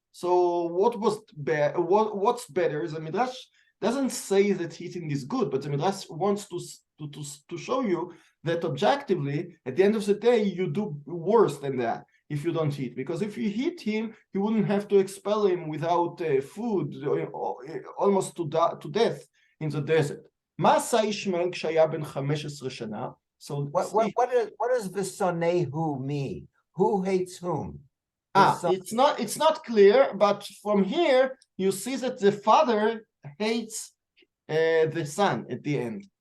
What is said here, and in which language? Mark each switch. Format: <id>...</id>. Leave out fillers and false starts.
<en>So what was bad? What's better? The Midrash doesn't say that eating is good, but the Midrash wants to show you that objectively, at the end of the day, you do worse than that if you don't eat. Because if you eat him, you wouldn't have to expel him without food, almost to death in the desert.</en> <he>מה עשה ישמעאל כשהיה בן 15 שנה?</he> <en>So what does v'sonehu mean? Who hates whom? It's not clear, but from here you see that the father hates the son at the end.</en>